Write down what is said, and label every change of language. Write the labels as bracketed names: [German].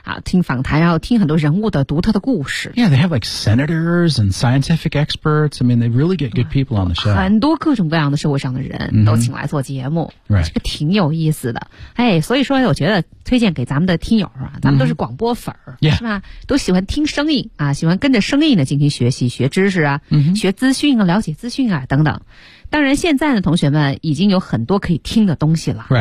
[Chinese] 听访谈然后听很多人物的独特的故事。 [English] Yeah, they have like senators and scientific experts. I mean, they really get good people on the show. [Chinese] 很多各种各样的社会上的人都请来做节目。 Right. 这个挺有意思的。哎、hey, 所以说我觉得推荐给咱们的听友啊咱们都是广播粉、mm-hmm. 是吧、 yeah. 都喜欢听声音啊喜欢跟着声音呢进行学习。学知识啊、 mm-hmm. 学资讯啊了解资讯啊等等。当然现在的同学们已经有很多可以听的东西了。